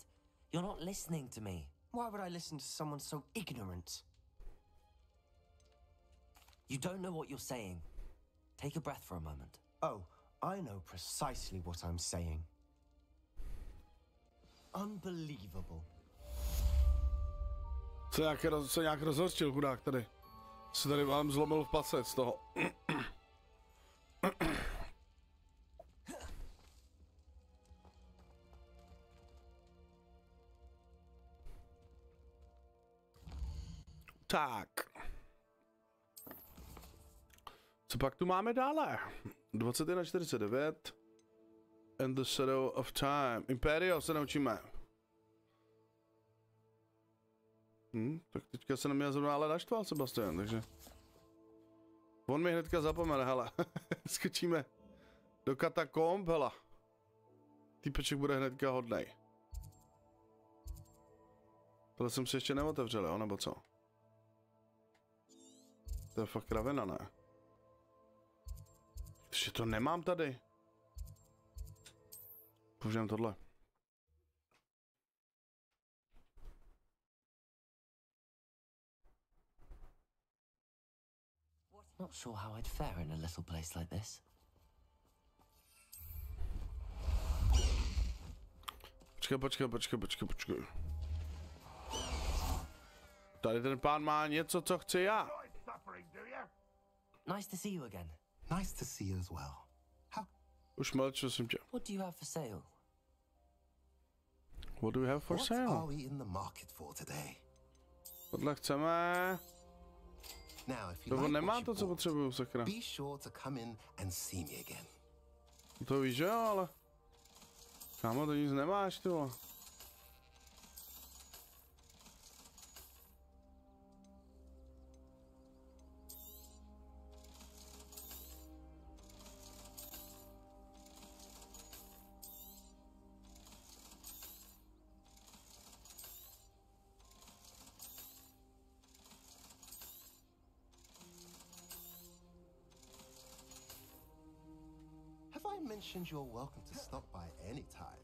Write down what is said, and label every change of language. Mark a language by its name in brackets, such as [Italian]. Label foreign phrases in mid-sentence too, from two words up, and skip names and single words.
[English] You're not listening to me. Why would I listen to someone so ignorant? You don't know what you're saying. Take a breath for a moment. Oh, I know precisely what I'm saying. Unbelievable. [Czech] Se nějak rozhořčil, chudák tady. Se tady vám zlomil v pase z toho. Tak. Co pak tu máme dále? 21:49. [English] And the Shadow of Time. [Czech] Imperio se naučíme. Tak teďka se na mě zrovna ale naštval Sebastian, takže... On mi hnedka zapomene, hele. Skočíme do katakomb, hele. Týpeček bude hnedka hodnej. Tohle jsem si ještě neotevřel, jo, nebo co? To je fakt kravina, ne? Ještě to nemám tady. Použijem tohle. [English] Not sure how I'd fare in a little place like this. [Czech] Počkej. Tady ten pán má něco, co chci já. [English] Nice to see you again. Nice to see you as well. [Czech] Už mlč, prosím tě. [English] What do you have for sale? What do we have for sale? What are we in the market for today? [Czech] Tohle chceme. [English] Now, if you [Czech] To [English] like [Czech] nemá [English] what [Czech] to, co potřebuju, sakra. [English] be sure to come in and see me again. [Czech] To víš, že jo, ale... Kámo, to nic nemáš, ty vole. [English] Have I mentioned you're welcome to stop by any time?